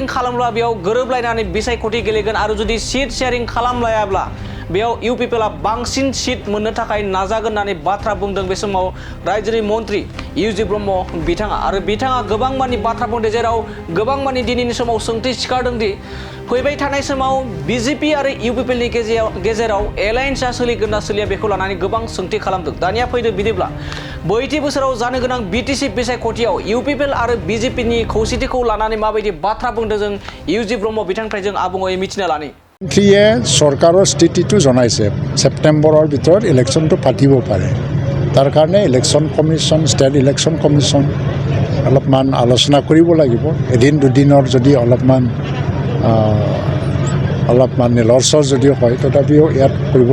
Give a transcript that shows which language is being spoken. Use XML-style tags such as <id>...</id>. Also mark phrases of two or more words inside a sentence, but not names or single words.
<brx>खालामब्ला बेयाव गोरोबलायनानै बिसायख'थि गेलेगोन आरो जुदि</brx> <en>seat sharing</en> <brx>खालामलायाब्ला बेयाव इउपिपिएलआ बांसिन सीट मोननो थाखाय नाजागोन होननानै बाथ्रा बुंदों बे समाव रायजोनि मन्त्रि इउ.ज ब्रह्म बिथाङा आरो बिथाङा गोबां मानि बाथ्रा बुंदों जेराव गोबां मानि दिनैनि समाव सोंथि सिखारदों दि फैबाय थानाय समाव बीजेपी आरो इउपिपिएलनि गेजेराव एलायन्सआ सोलिगोन ना सोलिया बेखौ लानानै गोबां सोंथि खालामदों। दानिया फैदो बिदिब्ला बैथि बोसोराव जानो गोनां बीटीसी बिसायख'थियाव इउपिपिएल आरो बीजेपीनि खौसेथिखौ लानानै माबायदि बाथ्रा बुंदों जों इउ.ज ब्रह्म बिथांनिफ्राय जों आबुङै मिथिना लानि।</brx> <as>मन्त्रीये सरकाৰৰ স্থিতিটো জনাইছে সেপ্টেম্বৰৰ ভিতৰত ইলেকশ্যনটো পাতিব পাৰে তাৰ কাৰণে</as> <en>election commission state election commission</en> <as>অলপমান আলোচনা কৰিব লাগিব এদিন দুদিনৰ যদি অলপমান লৰচৰ যদিও হয় তথাপিও ইয়াত কৰিব</as>